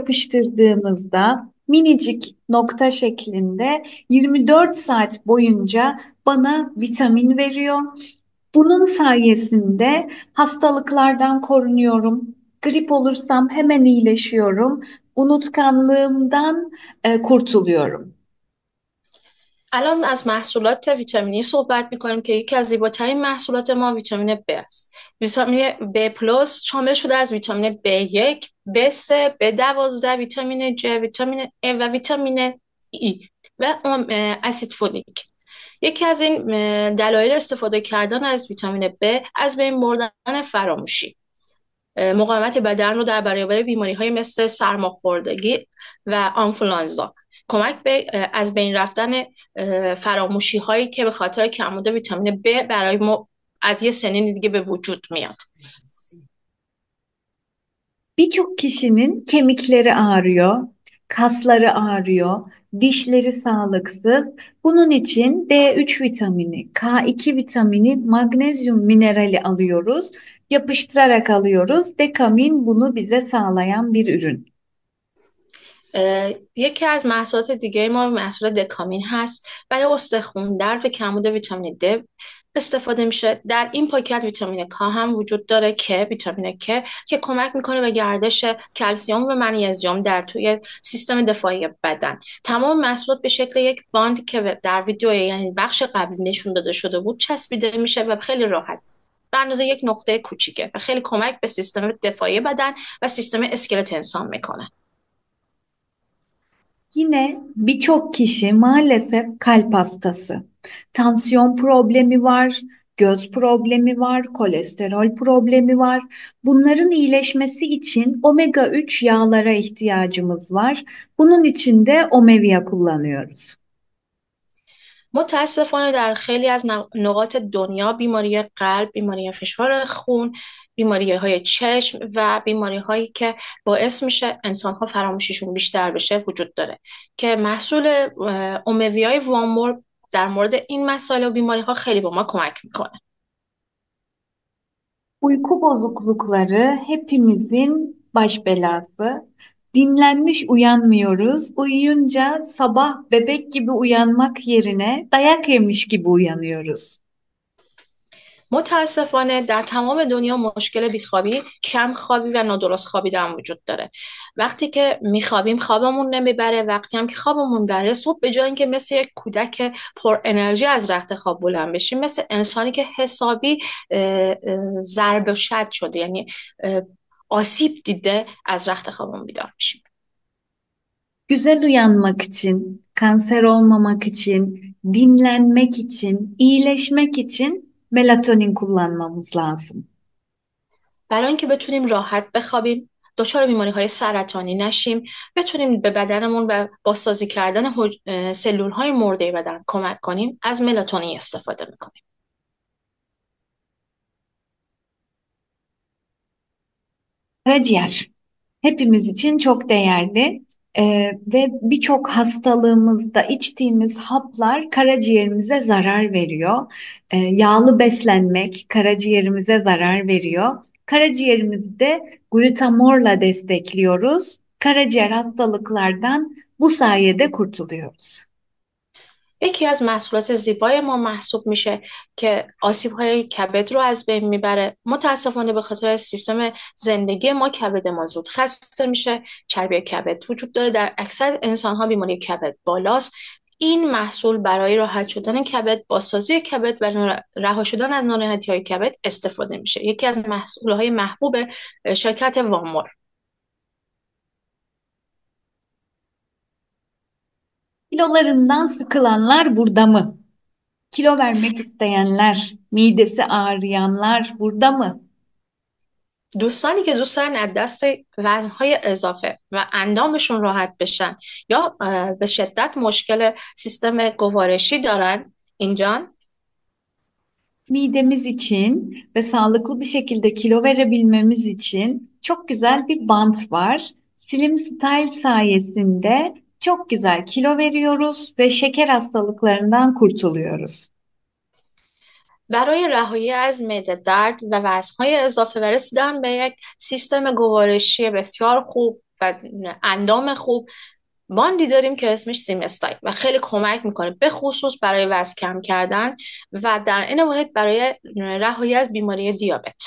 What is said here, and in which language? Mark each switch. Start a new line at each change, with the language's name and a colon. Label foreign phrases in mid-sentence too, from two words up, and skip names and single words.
Turkish: Vücudumuza yapıştırdığımızda minicik nokta şeklinde 24 saat boyunca bana vitamin veriyor. Bunun sayesinde hastalıklardan korunuyorum. Grip olursam hemen iyileşiyorum. Unutkanlığımdan kurtuluyorum.
Persian: الان از محصولات ویتامینی صحبت میکنیم که یکی از زیباترین محصولات ما ویتامین B است. ویتامین B پلس شامل شده از ویتامین B1، B3، B12، ویتامین J، ویتامین A و ویتامین E و اسید فولیک. یکی از این دلایل استفاده کردن از ویتامین B از بین بردن فراموشی، مقاومت بدن رو در برابر بیماری های مثل سرماخوردگی و آنفولانزا، کمک به از بین رفتن فراموشی هایی که به خاطر کمبود ویتامین B برای ما از یه سنین دیگه به وجود میاد.
Turkish: Birçok kişinin kemikleri ağrıyor, kasları ağrıyor, dişleri sağlıksız. Bunun için D3 vitamini, K2 vitamini, magnezyum minerali alıyoruz. Yapıştırarak alıyoruz. Dekamin bunu bize sağlayan bir ürün.
Persian: یکی از محصولات دیگه ما محصول دکامین هست. برای استخوان، درد و کمبود ویتامین D استفاده میشه. در این پاکت ویتامین K هم وجود داره، که ویتامین K که کمک میکنه به گردش کلسیم و منیزیم در توی سیستم دفاعی بدن. تمام محصولات به شکل یک باند که در ویدیو یعنی بخش قبلی نشون داده شده بود چسبیده میشه و خیلی راحت به اندازه یک نقطه کوچیکه و خیلی کمک به سیستم دفاعی بدن و سیستم اسکلت انسان میکنه.
Turkish: Yine birçok kişi maalesef kalp hastası. Tansiyon problemi var, göz problemi var, kolesterol problemi var. Bunların iyileşmesi için omega 3 yağlara ihtiyacımız var. Bunun için de Omevia kullanıyoruz.
Persian: متاسفانه در خیلی از نقاط دنیا بیماری قلب، بیماری فشار خون، بیماری های چشم و بیماری هایی که باعث میشه انسان ها فراموشیشون بیشتر بشه وجود dاره که محصول اومویای وامور در مورد این مسائل و بیماری ها خیلی به ما کمک میکنه.
Turkish: Uyku bozuklukları hepimizin baş belası. Dinlenmiş uyanmıyoruz. Uyuyunca sabah bebek gibi uyanmak yerine dayak yemiş gibi uyanıyoruz.
Persian: متاسفانه در تمام دنیا مشکل بیخوابی، کم خوابی و نادرست خوابیدن وجود داره. وقتی که میخوابیم خوابمون نمیبره، وقتی هم که خوابمون بره صبح به جای اینکه مثل یک کودک پر انرژی از رخت خواب بلند بشیم، مثل انسانی که حسابی ضرب و شد شده، یعنی آسیب دیده، از رخت خوابمون بیدار میشیم.
Turkish: Güzel uyanmak için, kanser olmamak için, dinlenmek için, iyileşmek için melatonin kullanmamız lazım.
Persian: برای اینکه بتونیم راحت بخوابیم، دچار بیماری های سرطانی نشیم، بتونیم به بدنمون و بازسازی کردن سلول های مرده بدن کمک کنیم، از ملاتونین استفاده میکنیم.
Turkish: Karaciğer hepimiz için çok değerli. Ve birçok hastalığımızda içtiğimiz haplar karaciğerimize zarar veriyor. Yağlı beslenmek karaciğerimize zarar veriyor. Karaciğerimizi de glutamorla destekliyoruz. Karaciğer hastalıklardan bu sayede kurtuluyoruz.
Persian: یکی از محصولات زیبای ما محسوب میشه که آسیب های کبد رو از بین میبره. متاسفانه به خاطر سیستم زندگی ما کبد ما زود خسته میشه، چربی کبد وجود داره، در اکثر انسان ها بیماری کبد بالاست. این محصول برای راحت شدن کبد، بازسازی کبد و رها شدن از ناراحتی های کبد استفاده میشه. یکی از محصول های محبوب شرکت وامور.
Turkish: Kilolarından sıkılanlar burada mı? Kilo vermek isteyenler, midesi ağrıyanlar burada mı?
Persian: دوستانی که دوست دارن از دست وزنهای اضافه و اندامشون راحت بشن یا به شدت مشکل سیستم گوارشی دارن اینجا.
Turkish: Midemiz için ve sağlıklı bir şekilde kilo verebilmemiz için çok güzel bir bant var. Slim Style sayesinde çok güzel kilo veriyoruz ve şeker hastalıklarından kurtuluyoruz.
Persian: برای رهایی از معده درد و وزنهای اضافه و رسیدن به یک سیستم گوارشی بسیار خوب و اندام خوب، باندی داریم که اسمش سیمستای و خیلی کمک میکنه به خصوص برای وزن کم کردن و در این واحد برای رهایی از بیماری دیابت.